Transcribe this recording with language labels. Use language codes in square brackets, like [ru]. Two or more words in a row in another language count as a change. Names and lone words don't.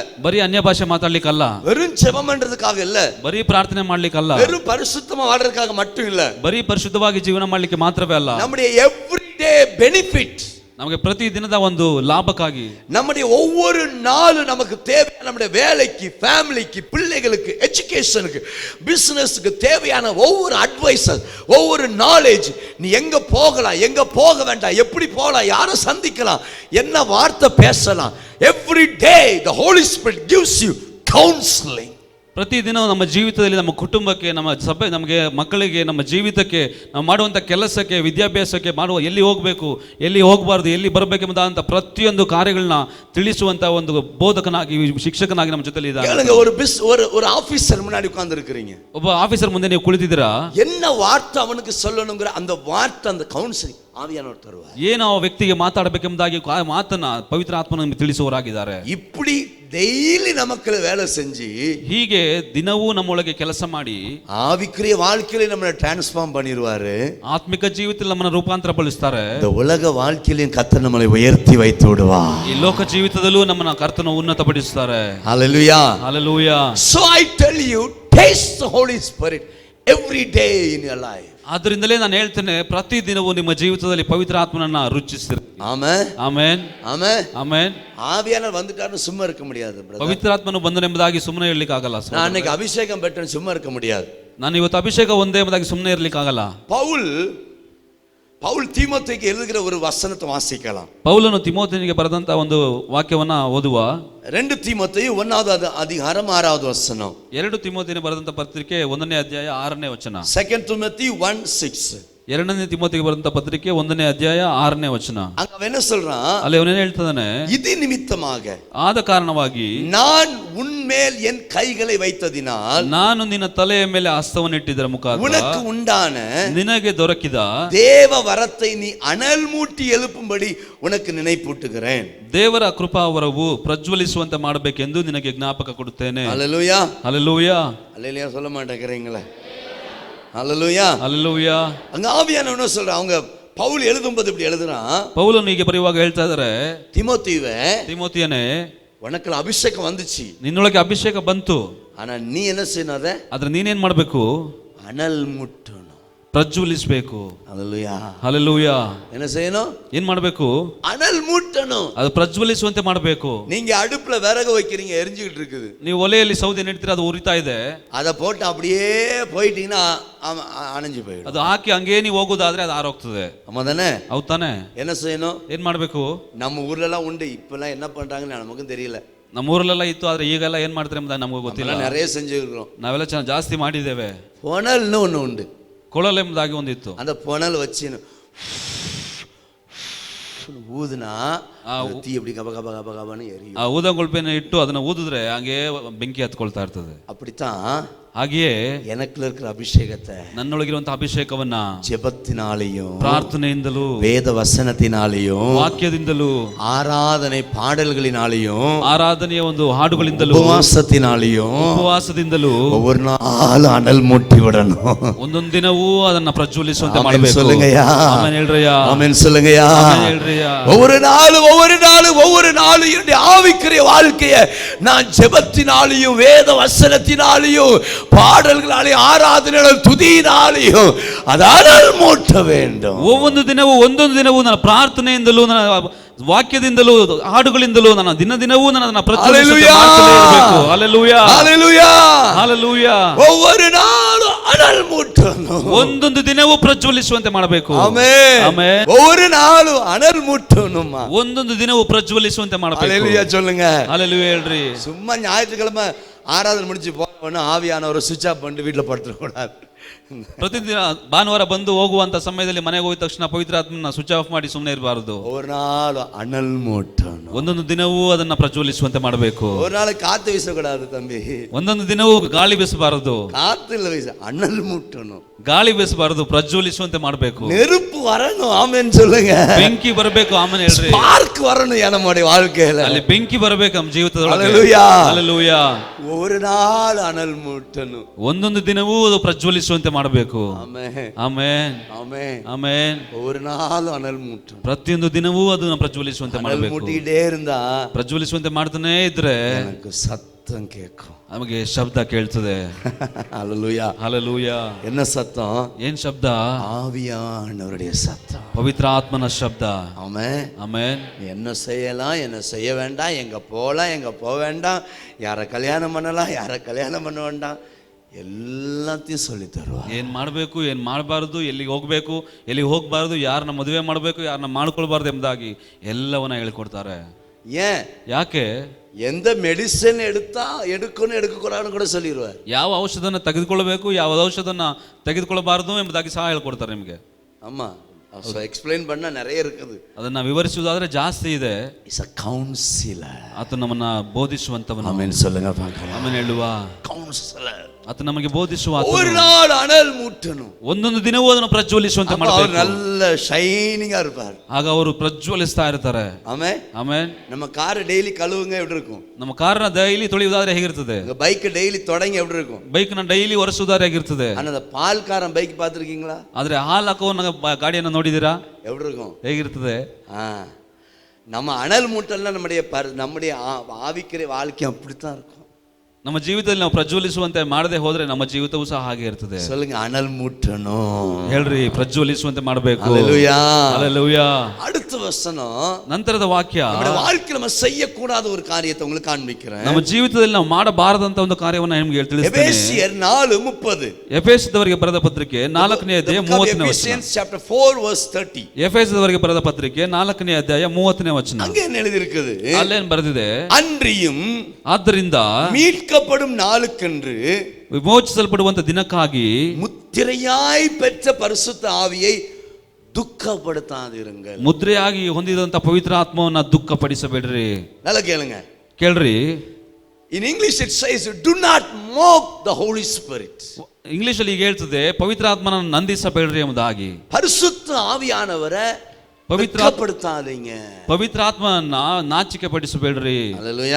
[kn] ಬರೀ ಅನ್ಯ ಭಾಷೆ ಮಾತಾಡ್ಲಿಕ್ಕಲ್ಲ, [ta] வெறும் ஜெபம் பண்றதுக்காக இல்ல, [kn] ಬರೀ ಪ್ರಾರ್ಥನೆ ಮಾಡ್ಲಿಕ್ಕಲ್ಲ, [ta] வெறும் பரிசுத்தமா வாழ்றதுக்காக மட்டும் இல்ல, [kn] ಬರೀ ಪರಿಶುದ್ಧವಾಗಿ ಜೀವನ ಮಾಡ್ಲಿಕ್ಕೆ ಮಾತ್ರವೇ ಅಲ್ಲ, [ta] நம்முடைய [en] everyday benefit, [kn] ನಮಗೆ ಪ್ರತಿ ದಿನದ ಒಂದು ಲಾಭಕ್ಕಾಗಿ, [ta] நம்முடைய ஒவ்வொரு நாளும் நமக்கு தேவையான நம்முடைய வேலைக்கு, ஃபேமிலிக்கு, பிள்ளைகளுக்கு, எஜுகேஷனுக்கு, பிசினஸ்க்கு தேவையான ஒவ்வொரு அட்வைசர், ஒவ்வொரு நாலேஜ், நீ எங்க போகலாம், எங்க போக வேண்டாம், எப்படி போகலாம், யாரை சந்திக்கலாம், என்ன வார்த்தை பேசலாம், [en] every day the Holy Spirit gives you counseling. [kn] ಪ್ರತಿದಿನ ನಮ್ಮ ಜೀವಿತದಲ್ಲಿ, ನಮ್ಮ ಕುಟುಂಬಕ್ಕೆ, ನಮ್ಮ ಸಭೆ, ನಮಗೆ ಮಕ್ಕಳಿಗೆ, ನಮ್ಮ ಜೀವಿತಕ್ಕೆ, ನಾವು ಮಾಡುವಂಥ ಕೆಲಸಕ್ಕೆ, ವಿದ್ಯಾಭ್ಯಾಸಕ್ಕೆ, ಮಾಡುವ ಎಲ್ಲಿ ಹೋಗಬೇಕು, ಎಲ್ಲಿ ಹೋಗಬಾರ್ದು, ಎಲ್ಲಿ ಬರಬೇಕೆಂಬುದಂತ ಪ್ರತಿಯೊಂದು ಕಾರ್ಯಗಳನ್ನ ತಿಳಿಸುವಂತ ಒಂದು ಬೋಧಕನಾಗಿ, ಶಿಕ್ಷಕನಾಗಿ ನಮ್ಮ ಜೊತೆಲಿ ಇದ್ದಾನೆ. [ta] ஒரு ஆபீசர் முன்னாடி உட்கார்ந்து இருக்கீங்க, [kn] ಒಬ್ಬ ಆಫೀಸರ್ ಮುಂದೆ ನೀವು ಕುಳಿತಿದ್ದೀರಾ, [ta] என்ன வார்த்தை அவனுக்கு சொல்லணுங்கிற அந்த வார்த்தை, அந்த கவுன்சிலிங் ஆவியானவர் தருவார். [kn] ಏನು ಆ ವ್ಯಕ್ತಿಗೆ ಮಾತಾಡಬೇಕೆಂಬುದಾಗಿ ಮಾತನ್ನ ಪವಿತ್ರ ಆತ್ಮನ ನಮಗೆ ತಿಳಿಸುವವರಾಗಿದ್ದಾರೆ. [ta] இப்படி டெய்லி நமக்கு வேலை செஞ்சு, [kn] ಹೀಗೆ ದಿನವೂ ನಮ್ಮೊಳಗೆ ಕೆಲಸ ಮಾಡಿ [ta] ஆவிக்குரிய வாழ்க்கையில நம்மளை டிரான்ஸ்ஃபார்ம் பண்ணிடுவாரு. [kn] ಆತ್ಮಿಕ ಜೀವಿತದಲ್ಲಿ ನಮ್ಮನ್ನ ರೂಪಾಂತರಗೊಳಿಸ್ತಾರೆ. [ta] இந்த உலக வாழ்க்கையிலும் கர்த்தர் நம்மளை உயர்த்தி வைத்து விடுவார். [kn] ಈ ಲೋಕ ಜೀವಿತದಲ್ಲೂ ನಮ್ಮನ್ನ ಕರ್ತನ ಉನ್ನತಪಡಿಸುತ್ತಾರೆ. [en] Hallelujah, Hallelujah. So I tell you, taste the Holy Spirit every day in your life. [kn] ಆದ್ದರಿಂದಲೇ ನಾನು ಹೇಳ್ತೇನೆ, ಪ್ರತಿ ದಿನವೂ ನಿಮ್ಮ ಜೀವಿತದಲ್ಲಿ ಪವಿತ್ರ ಆತ್ಮನನ್ನ ರುಚಿಸಿರಿ. ಆಮೆನ್, ಆಮೆನ್, ಆಮೆನ್, ಆಮೆನ್. [ta] ஆவியானவர் வந்துட்டாருன்னு சும்மா இருக்க முடியாது brother. [kn] ಪವಿತ್ರ ಆತ್ಮನು ಬಂದನೆಂಬುದಾಗಿ ಸುಮ್ಮನೆ ಇರಲಿಕ್ಕೆ ಆಗಲ್ಲ. [ta] நான் அன்னைக்கு அபிஷேகம் பெற்றேன்னு சும்மா இருக்க முடியாது. [kn] ನಾನು ಇವತ್ತು ಅಭಿಷೇಕ ಒಂದೇ ಎಂಬುದಾಗಿ ಸುಮ್ಮನೆ ಇರಲಿಕ್ಕೆ ಆಗಲ್ಲ. [ta] பவுல் தீமோத்தேயுக்கு எழுதுகிற ஒரு வசனத்தை வாசிக்கலாம். [kn] ಪೌಲನು ತಿಮೋಥೆಯನಿಗೆ ಬರೆದಂತ ಒಂದು ವಾಕ್ಯವನ್ನ ಓದುವ. [ta] 2 தீமோத்தேயு 1வது அதிகாரம் 6வது வசனம். [kn] 2 ತಿಮೋಥೆಯನಿಗೆ ಬರೆದಂತ ಪತ್ರಿಕೆ 1ನೇ ಅಧ್ಯಾಯ 6ನೇ ವಚನ. [en] 2 Timothy 1:6. [kn] 2ನೇ ತಿಮೋಥೆಗೆ ಬರೆದಂತ ಪತ್ರಿಕೆ 1ನೇ ಅಧ್ಯಾಯ 6ನೇ ವಚನ. [ta] அங்க அவன் என்ன சொல்றான்? [kn] ಅಲ್ಲಿ ಅವನೇನು ಹೇಳ್ತಾನೆ? [ta] இது நிமித்தமாக, [kn] ಆದ ಕಾರಣವಾಗಿ, [ta] நான் உன்மேல் என் கைகளை வைத்ததினால், [kn] ನಾನು ನಿನ್ನ ತಲೆಯ ಮೇಲೆ ಹಸ್ತವನ್ನು ಇಟ್ಟಿದ್ದರ ಮುಖಾಂತರ [ta] உனக்கு உண்டான [kn] ನಿನಗೆ ದೊರಕಿದ [ta] தேவ வரத்தை நீ அனல் மூட்டி எழுப்பும்படி உனக்கு நினைப்பூட்டுகிறேன். [kn] ದೇವರ ಕೃಪಾವರವು ಪ್ರಜ್ವಲಿಸುವಂತೆ ಮಾಡಬೇಕೆಂದು ನಿನಗೆ ಜ್ಞಾಪಕ ಕೊಡುತ್ತೇನೆ. [ta] ஹல்லேலூயா, [kn] ಹಲ್ಲೆಲೂಯಾ. [ta] ஹல்லேலூயா சொல்ல மாட்டேங்கிறீங்களே. ஹல்லேலூயா, [kn] ಹಲ್ಲೆಲೂಯಾ. [ta] அங்க ஆவியானவர் என்ன சொல்றான்? அவங்க பவுல் எழுதும்போது இப்படி எழுதுறான். [kn] ಪೌಲನು ಹೀಗೆ ಬರೆಯುವಾಗ ಹೇಳ್ತಾ ಇದ್ದಾರೆ, ತಿಮೋಥಿಯನೇ, [ta] உனக்கு அபிஷேகம் வந்துச்சு, [kn] ನಿನ್ನೊಳಗೆ ಅಭಿಷೇಕ ಬಂತು, [ta] ஆனா நீ என்ன செய்யணும்? [kn] ಆದ್ರೆ ನೀನೇನ್ ಮಾಡ್ಬೇಕು? [ta] அனல் முட்டணும், [kn] ಪ್ರಜ್ವಲಿಸಬೇಕು. [ta] அல்லேலூயா. [kn] ಹಲ್ಲೆಲೂಯಾ. [ta] என்ன செய்யணும்? [kn] ಏನ್ ಮಾಡಬೇಕು? [ta] அனல் மூட்டணும். [kn] ಅದು ಪ್ರಜ್ವಲಿಸುವಂತೆ ಮಾಡಬೇಕು. [ta] நீங்க அடுப்புல விறகு வைக்கிறீங்க, எரிஞ்சுக்கிட்டு இருக்குது. [kn] ನೀವು ಒಲೆಯಲ್ಲಿ ಸೌದೆ ನೆಡ್ತೀರಾ, ಅದು ಉರಿತಾ ಇದೆ. [ta] அதை போட்டு அப்படியே போயிட்டீங்கன்னா அணைஞ்சு போயிடும். [kn] ಅದು ಹಾಕಿ ಹಂಗೇ ನೀವು ಹೋಗೋದಾದ್ರೆ ಅದು ಆರೋಗ್ತದೆ. [ta] ஆமா தானே? [kn] ಹೌದ್ ತಾನೆ? [ta] என்ன செய்யணும்? [kn] ಏನ್ ಮಾಡ್ಬೇಕು? [ta] நம்ம ஊர்ல எல்லாம் உண்டு, இப்பெல்லாம் என்ன பண்றாங்கன்னு நமக்கும் தெரியல. [kn] ನಮ್ಮ ಊರಲ್ಲೆಲ್ಲ ಇತ್ತು, ಆದ್ರೆ ಈಗೆಲ್ಲ ಏನ್ ಮಾಡ್ತಾರೆ ಎಂಬುದಾಗಿ ನಮಗೂ ಗೊತ್ತಿಲ್ಲ. [ta] நிறைய செஞ்சுக்கிறோம். [kn] ನಾವೆಲ್ಲ ಜಾಸ್ತಿ ಮಾಡಿದ್ದೇವೆ. [ta] புனல்னு ஒண்ணு உண்டு. [kn] ಕೊಳಲು ಎಂಬುದಾಗಿ ಒಂದಿತ್ತು. [ta] அந்த புனல் வச்சு ஊதுனா தீ அப்படி கப கப கப கபன்னு எரியும். [kn] ಆ ಊದಂಗೊಳ್ಪೆನ ಇಟ್ಟು ಅದನ್ನ ಊದಿದ್ರೆ ಹಂಗೆ ಬೆಂಕಿ ಹತ್ಕೊಳ್ತಾ ಇರ್ತದೆ. [ta] அப்படித்தான் [kn] ಹಾಗೆಯೇ [ta] எனக்குள்ள இருக்கிற ಅಭಿಷೇಕத்தை, [kn] ನನ್ನೊಳಗಿರುವಂತಹ ಅಭಿಷೇಕವನ್ನ [ta] ஜெபத்தினாலேயும் [kn] ಪ್ರಾರ್ಥನೆಯಿಂದಲೂ [ta] வேத வசனத்தினாலேயும் [kn] ವಾಕ್ಯದಿಂದಲೂ [ta] ஆராதனை பாடல்களினாலேயும் [kn] ಆರಾಧನೆಯ ಒಂದು ಹಾಡುಗಳಿಂದಲೂ ಉಪವಾಸದಿಂದಲೂ [ta] ஒவ்வொரு நாள் அனல் மூட்டி விடணும். [kn] ಒಂದೊಂದು ದಿನವೂ ಅದನ್ನ ಪ್ರಜ್ವಲಿಸುವಂತೆ [ta] ஆமென் [kn] ಮಾಡಬೇಕು. [ta] சொல்லுங்கயா. [kn] ಆಮೆನ್ ಹೇಳ್ರಿಯಾ. [ta] ஆமென் சொல்லுங்கயா. [kn] ಆಮೆನ್ ಹೇಳ್ರಿಯಾ. [ta] ஒவ்வொரு நாளும் என்னுடைய ஆவிக்குரிய வாழ்க்கையை நான் ஜெபத்தினாலேயும் வேத வசனத்தினாலேயும் பாடல்களாலேயும் ஆராதனையாலும் துதியினாலேயும் அனல் மூட்ட வேண்டும். [kn] ಒಂದೊಂದು ದಿನವೂ ನನ್ನ ಪ್ರಾರ್ಥನೆಯಿಂದಲೂ ನನ್ನ ವಾಕ್ಯದಿಂದಲೂ ಹಾಡುಗಳಿಂದಲೂ ನನ್ನ ದಿನವೂ ನನ್ನ ಪ್ರಜ್ವಲಿಸುವಂತೆ ಮಾಡ್ತಾನೆ ಇರಬೇಕು. ಹಲ್ಲೆಲೂಯಾ. [ta] ஹல்லேலூயா. [kn] ಹಲ್ಲೆಲೂಯಾ. [ta] ஒவ்வொரு நாளும் அனல் மூட்டணும். [kn] ಒಂದೊಂದು ದಿನವೂ ಪ್ರಜ್ವಲಿಸುವಂತೆ ಮಾಡಬೇಕು. ಆಮೆನ್. ಆಮೆನ್. [ta] ஒவ்வொரு நாளும் அனல் மூட்டணும்மா. [kn] ಒಂದೊಂದು ದಿನವೂ ಪ್ರಜ್ವಲಿಸುವಂತೆ ಮಾಡಬೇಕು. [ta] ஹல்லேலூயா சொல்லுங்க. [kn] ಹಲ್ಲೆಲೂಯಾ ಹೇಳ್ರಿ. [ta] சும்மா ஞாயிற்றுக்கிழமை ஆராதனை முடிச்சு போன ஆவியானவரை [en] switch off [ta] பண்ணிட்டு வீட்டுல படுத்துக்கூடாது. [kn] ಪ್ರತಿದಿನ ಭಾನುವಾರ ಬಂದು ಹೋಗುವಂತ ಸಮಯದಲ್ಲಿ ಮನೆಗೆ ಹೋದ ತಕ್ಷಣ ಪವಿತ್ರಾತ್ಮನ [en] switch off [kn] ಮಾಡಿ ಸುಮ್ಮನೆ ಇರಬಾರದು. [ta] ஒரு நாள் அனல் மூட்டணும். [kn] ಒಂದೊಂದು ದಿನವೂ ಅದನ್ನ ಪ್ರಜ್ವಲಿಸುವಂತೆ ಮಾಡಬೇಕು. [ta] ஒரு நாள் காத்து வீசக்கூடாது தம்பி. [kn] ಒಂದೊಂದು ದಿನವೂ ಗಾಳಿ ಬೀಸಬಾರದು. [ta] காத்து இல்ல வீச, அனல் மூட்டணும். [kn] ಗಾಳಿ ಬೀಸಬಾರದು, ಪ್ರಜ್ವಲಿಸುವಂತೆ ಮಾಡಬೇಕು. [ta] நெருப்பு வரணும். ஆமென் சொல்லுங்க. [kn] ಬೆಂಕಿ ಬರಬೇಕು. ಆಮೆನ್ ಹೇಳ್ರಿ. [ta] ஸ்பார்க் வரணும் நம்முடைய வாழ்க்கையில. [kn] ಅಲ್ಲಿ ಬೆಂಕಿ ಬರಬೇಕು ನಮ್ಮ ಜೀವಿತದೊಳಗೆ. [ta] ஹல்லேலூயா. [kn] ಹಲ್ಲೆಲೂಯಾ. [ta] ஒரு நாள் அனல் மூட்டணும். [kn] ಒಂದೊಂದು ದಿನವೂ ಅದು ಪ್ರಜ್ವಲಿಸುವಂತೆ ಮಾಡಬೇಕು. ಆಮೆನ್. ಆಮೆನ್. ಆಮೆನ್. ಆಮೆನ್. [ta] ஒரு நாள் அனல் மூட்டணும். [kn] ಪ್ರತಿಯೊಂದು ದಿನವೂ ಅದನ್ನ ಪ್ರಜ್ವಲಿಸುವಂತೆ ಮಾಡಬೇಕು. [ta] ಮೂಟಿಡೇ இருந்தா, [kn] ಪ್ರಜ್ವಲಿಸುವಂತೆ ಮಾಡ್ತಾನೆ ಇದ್ರೆ [ta] எனக்கு சத்தம் கேட்கும். [kn] ನಮಗೆ ಶಬ್ದ ಕೇಳ್ತದೆ. [ta] ஹல்லேலூயா. [kn] ಹಲ್ಲೆಲೂಯಾ. [ta] என்ன சத்தம்? [kn] ಏನ್ ಶಬ್ದ? [ta] ஆவியானவருடைய சத்தம். [kn] ಪವಿತ್ರ ಆತ್ಮನ ಶಬ್ದ. [ta] ஆமென். [kn] ಆಮೆನ್. [ta] என்ன செய்யலாம், என்ன செய்ய வேண்டாம், எங்க போகலாம், எங்க போக வேண்டாம், யாரை கல்யாணம் பண்ணலாம், யாரை கல்யாணம் பண்ண வேண்டாம், ಎಲ್ಲத்தையும் சொல்லி தருவார். [kn] ಏನ್ ಮಾಡಬೇಕು, ಏನ್ ಮಾಡಬಾರದು, ಎಲ್ಲಿಗೆ ಹೋಗ್ಬೇಕು, ಎಲ್ಲಿಗೆ ಹೋಗಬಾರದು, ಯಾರನ್ನ ಮದುವೆ ಮಾಡಬೇಕು, ಯಾರನ್ನ ಮಾಡ್ಕೊಳ್ಬಾರ್ದು ಎಂಬುದಾಗಿ ಎಲ್ಲವನ್ನ ಹೇಳಿಕೊಡ್ತಾರೆ. [ta] ஏன்? [kn] ಯಾಕೆ? [ta] எந்த மெடிசன் எடுக்கணும் எடுக்கக்கூடாதுன்னு கூட சொல்லிடுவார். [kn] ಯಾವ ಔಷಧನ ತೆಗೆದುಕೊಳ್ಳಬೇಕು, ಯಾವ ಔಷಧನ ತೆಗೆದುಕೊಳ್ಳಬಾರದು ಎಂಬುದಾಗಿ ಸಹ ಹೇಳ್ಕೊಡ್ತಾರೆ ನಿಮಗೆ. [ta] ஆமா, ಎಕ್ಸ್ಪ್ಲೈನ್ பண்ண நிறைய இருக்குது. [kn] ಅದನ್ನ ವಿವರಿಸುವುದಾದ್ರೆ ಜಾಸ್ತಿ ಇದೆ. [en] is a counsellor. [kn] ಆತ ನಮ್ಮನ್ನ ಬೋಧಿಸುವಂತವನು. [ta] ಆಮೆನ್ சொல்லுங்க பார்க்கலாம். [kn] ಆಮೆನ್ ಹೇಳುವ. [en] ಕೌನ್ಸಿಲರ್. [kn] ಆತ ನಮಗೆ ಬೋಧಿಸುವ. [ta] ஒரு நாள் அனல் மூட்டணும். [kn] ಒಂದೊಂದು ದಿನವೂ ಅದನ್ನು ಪ್ರಜ್ವಲಿಸುವಂತೆ ಮಾಡಬೇಕು. [ta] நல்ல ஷைனிங்கா இருப்பார். [kn] ಆಗ ಅವರು ಪ್ರಜ್ವಲಿಸ್ತಾ ಇರ್ತಾರೆ. ಆಮೆನ್. ಆಮೆನ್. [ta] நம்ம கார் டெய்லி கழுவுங்க எப்படி இருக்கும்? [kn] ನಮ್ಮ ಕಾರನ್ನ ಡೈಲಿ ತೊಳೆಯುವುದಾದ್ರೆ ಹೇಗಿರ್ತದೆ? [ta] பைக் டெய்ಲಿ தொடங்க எப்படி இருக்கும்? [kn] ಬೈಕ್ ನ ಡೈಲಿ ಒರೆಸುವುದಾದ್ರೆ ಹೇಗಿರ್ತದೆ? [ta] அந்த பால்காரன் பைக் பார்த்திருக்கீங்களா? [kn] ಆದ್ರೆ ಹಾಲು ಹಾಕುವ ಗಾಡಿಯನ್ನು ನೋಡಿದಿರಾ? [ta] எப்படி இருக்கும்? [kn] ಹೇಗಿರ್ತದೆ? [ta] நம்ம அனல் மூட்டல்னா நம்முடைய ஆவிக்குரிய வாழ்க்கை அப்படித்தான் இருக்கும். [kn] ನಮ್ಮ ಜೀವಿತದಲ್ಲಿ ನಾವು ಪ್ರಜ್ವಲಿಸುವಂತೆ ಮಾಡದೆ ಹೋದ್ರೆ ನಮ್ಮ ಜೀವಿತವೂ ಸಹ ಹಾಗೆ ಇರ್ತದೆ. [ta] சொல்லுங்க, அனல் மூட்டணும். [kn] ಹೇಳ್ರಿ, ಪ್ರಜ್ವಲಿಸುವಂತೆ ಮಾಡಬೇಕು. [ta] ஹல்லேலூயா. ஹல்லேலூயா. அடுத்த வசனம், [kn] ನಂತರದ ವಾಕ್ಯ, [ta] ನಮ್ಮ வாழ்க்கையில நம்ம செய்யக்கூடாத ஒரு காரியத்தை உங்களுக்கு காண்பிக்கிறேன். [kn] ನಮ್ಮ ಜೀವಿತದಲ್ಲಿ ನಾವು ಮಾಡಬಾರದಂತ ಒಂದು ಕಾರ್ಯವನ್ನು ನಿಮಗೆ ತಿಳಿಸ್ತೇನೆ. ಎಫೆಸಿಯರ್ 4:30. ಎಫೆಸದವರಿಗೆ ಬರೆದ ಪತ್ರಿಕೆ 4ನೇ ಅಧ್ಯಾಯ 30ನೇ ವಚನ. [en] Ephesians chapter 4 verse 30. [kn] ಎಫೆಸದವರಿಗೆ ಬರೆದ ಪತ್ರಿಕೆ 4ನೇ ಅಧ್ಯಾಯ 30ನೇ ವಚನ. [ta] அங்கே என்ன எழுதி இருக்குது? [kn] ಅಲ್ಲೇನ್ ಬರೆದಿದೆ? [ta] அன்றியும் [kn] ಆದ್ದರಿಂದ [ta] மீட்கப்படும் நாளுக்கென்று [kn] ವಿಮೋಚಿಸಲ್ಪಡುವಂತ ದಿನಕ್ಕಾಗಿ [ta] முத்திரையாய் பெற்ற பரிசுத்த ஆவியை துக்கப்படுத்தாதிருங்கள். [kn] ಮುದ್ರೆಯಾಗಿ ಹೊಂದಿದಂತ ಪವಿತ್ರ ಆತ್ಮವನ್ನ ದುಃಖಪಡಿಸಬೇಡ್ರಿ. [ta] நல்லா கேளுங்க. [kn] ಕೇಳ್ರಿ. [en] In English it says, do not mock the Holy Spirit. [kn] ಇಂಗ್ಲಿಷ್ ಅಲ್ಲಿ ಹೇಳ್ತದೆ, ಪವಿತ್ರ ಆತ್ಮನನ್ನು ನಂದಿಸಬೇಡ್ರಿ ಎಂಬುದಾಗಿ. [ta] பரிசுத்த ஆவியானவரை துக்கப்படுத்தாதீங்க. [kn] ಪವಿತ್ರ ಆತ್ಮವನ್ನ ನಾಚಿಕೆ ಪಡಿಸಬೇಡ್ರಿ. [ta] ஹல்லேலூயா.